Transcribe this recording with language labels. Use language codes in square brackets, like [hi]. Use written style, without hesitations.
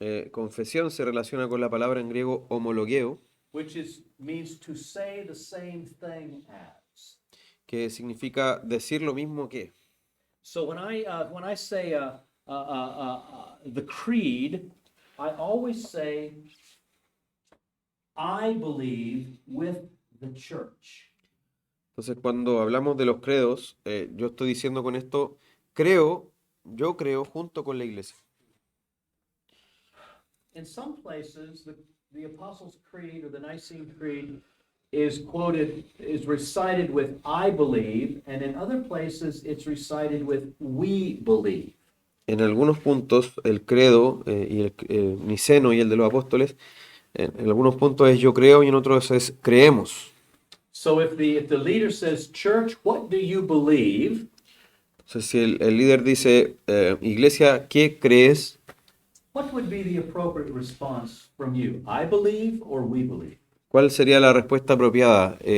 [es] Confesión se relaciona con la palabra en griego homologeo, [en] which means to say the same thing as. [es] que significa decir lo mismo que. [en] So when I say the creed, I always say I believe with the church. [es] Entonces, cuando hablamos de los credos, yo estoy diciendo con esto, yo creo junto con la iglesia. [en] In some places, the Apostles' Creed or the Nicene Creed is recited with I believe, and in other places it's recited with we believe. [es] En algunos puntos, el credo y el niceno y el de los apóstoles, en algunos puntos es yo creo y en otros es creemos. [en] So if the leader says, "Church, what do you believe?" [es] Entonces, si el líder dice, iglesia, ¿qué crees? [en] What would be the appropriate response from you? I believe or we believe? [es] ¿Cuál sería la respuesta apropiada?